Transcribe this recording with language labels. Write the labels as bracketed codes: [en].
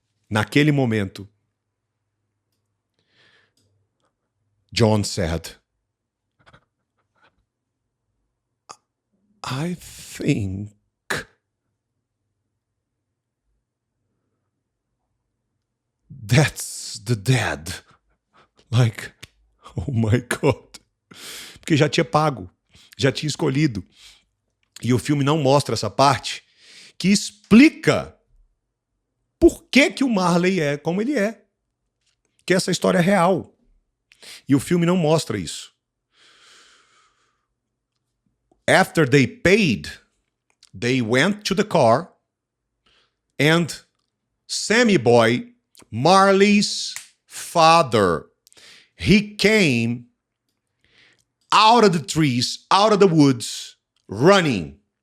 [pt] Naquele momento, [en] John said, I think that's the dad. Like, oh my God. [pt] Porque já tinha pago, já tinha escolhido. E o filme não mostra essa parte que explica por que o Marley é como ele é. Que essa história é real. E o filme não mostra isso. [en] After they paid, they went to the car and Sammy Boy, Marley's father, he came out of the trees, out of the woods, running.